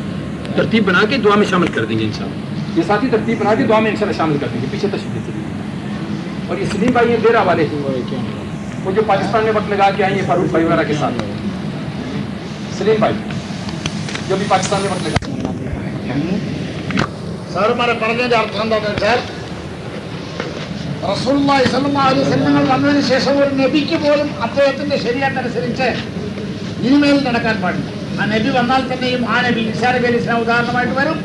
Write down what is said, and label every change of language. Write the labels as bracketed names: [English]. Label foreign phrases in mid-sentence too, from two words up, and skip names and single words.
[Hindi] तरतीब बना के दुआ में शामिल कर देंगे इंशाल्लाह। ये साथी तरतीब बना के दुआ में इंशाल्लाह शामिल कर देंगे। पीछे तशरीफ देते हैं। और ये सलीम भाई ये डेरा वाले वो जो पाकिस्तान में वक्त लगा के आए हैं फारूक भाई वगैरह के साथ, सलीम भाई जो भी पाकिस्तान में वक्त लगा। [Malayalam] സാറുമാരെ പറഞ്ഞതിന്റെ അർത്ഥം എന്താണെന്ന് വെച്ചാൽ [Arabic] رسول الله صلى الله عليه وسلم [Malayalam] വന്നതിന് ശേഷം ഒരു നബിക്ക് പോലും അദ്ദേഹത്തിന്റെ ശരീഅത്തനുസരിച്ച് ഇനിമേൽ നടക്കാൻ പാടില്ല. ആ നബി വന്നാൽ തന്നെയും ആ നബി ഈസാ നബി [Arabic] عليه السلام [Malayalam] ഉദാഹരണമായിട്ട് വരും.